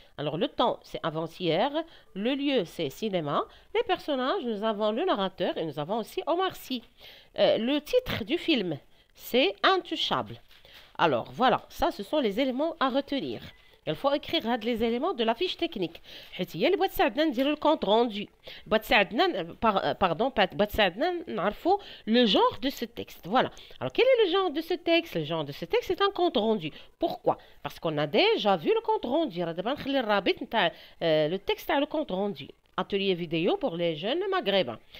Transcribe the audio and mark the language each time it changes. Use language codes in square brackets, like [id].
[fr] Alors le temps, c'est avant-hier, le lieu, c'est cinéma. Les personnages, nous avons le narrateur et nous avons aussi Omar Sy. Le titre du film, c'est Intouchable. Alors voilà, ça ce sont les éléments à retenir. Il faut écrire les éléments de la fiche technique. [ar] حيت هي اللي بغات تساعدنا نديرو الكونت روندو. بغات تساعدنا بغات تساعدنا نعرفوا [fr] le genre de ce texte. Voilà. Alors quel est le genre de ce texte? Le genre de ce texte est un compte rendu. Pourquoi? Parce qu'on a déjà vu le compte rendu. [ar] راه دابا نخلي الرابط نتاع [fr] le texte تاع le compte rendu. atelier vidéo pour les jeunes maghrébins.